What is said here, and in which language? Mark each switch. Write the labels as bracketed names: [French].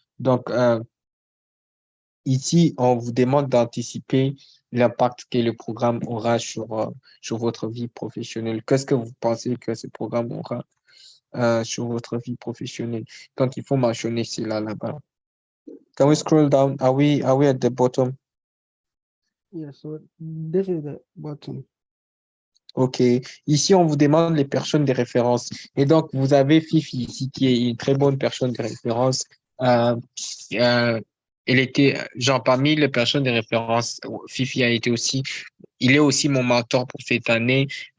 [French] Donc, ici, on vous demande d'anticiper l'impact que le programme aura sur votre vie professionnelle. Qu'est-ce que vous pensez que ce programme aura sur votre vie professionnelle? Donc, il faut mentionner cela là-bas. [English] Can we scroll down? Are we at the bottom? Yeah, so this is the bottom. OK. [French] Ici, on vous demande les personnes de référence. Et donc, vous avez Fifi ici, qui est une très bonne personne de référence. Euh, euh, Elle était, genre, parmi les personnes de référence, Fifi a été aussi, il est aussi mon mentor pour cette année.